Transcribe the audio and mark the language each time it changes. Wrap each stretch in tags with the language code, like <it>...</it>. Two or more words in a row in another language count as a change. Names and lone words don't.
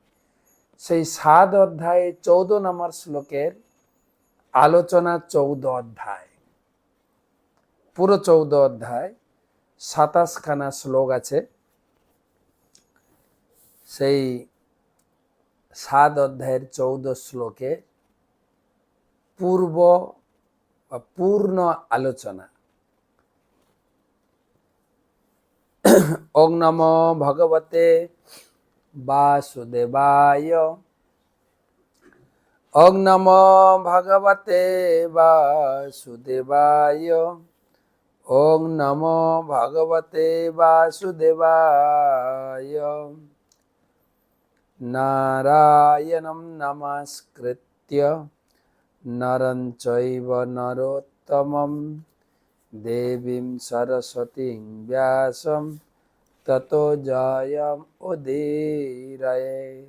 <bn>সেই 7 অধ্যায়ে 14 নম্বর শ্লোকের আলোচনা 14 অধ্যায়, পুরো 14 অধ্যায় 27 খানা শ্লোক আছে। সেই 7 অধ্যায়ের 14 শ্লোকে পূর্ণ আলোচনা।</bn> <sa>ওং নমো ভগবতে বাসুদেবায়, ওং নমো ভগবতে বাসুদেবায়, ওং নমো ভগবতে বাসুদেবায়। নারায়ণং নমস্কৃত্য নরং চৈব নরোত্তমং দেবীং সরস্বতীং ব্যাসং ততো জয়মুদীরয়েৎ।</sa>